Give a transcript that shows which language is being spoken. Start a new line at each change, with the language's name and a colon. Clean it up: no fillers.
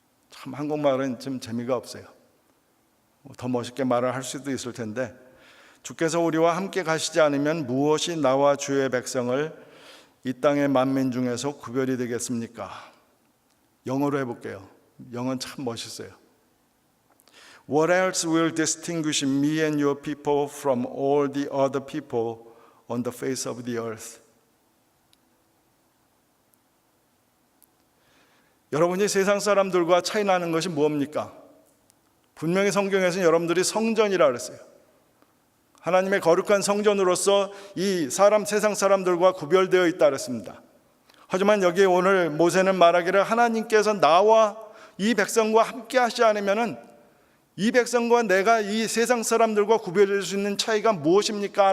Korean: 참 한국말은 좀 재미가 없어요. 더 멋있게 말을 할 수도 있을 텐데, 주께서 우리와 함께 가시지 않으면 무엇이 나와 주의 백성을 이 땅의 만민 중에서 구별이 되겠습니까? 영어로 해볼게요. 영어는 참 멋있어요.
English: What else will distinguish me and your people from all the other people on the face of the earth?
Korean: 여러분이 세상 사람들과 차이 나는 것이 뭡니까? 분명히 성경에서는 여러분들이 성전이라 그랬어요. 하나님의 거룩한 성전으로서 이 세상 사람들과 구별되어 있다 그랬습니다. 하지만 여기 오늘 모세는 말하기를 하나님께서 나와 이 백성과 함께 하지 않으면은 이 백성과 내가 이 세상 사람들과 구별될 수 있는 차이가 무엇입니까?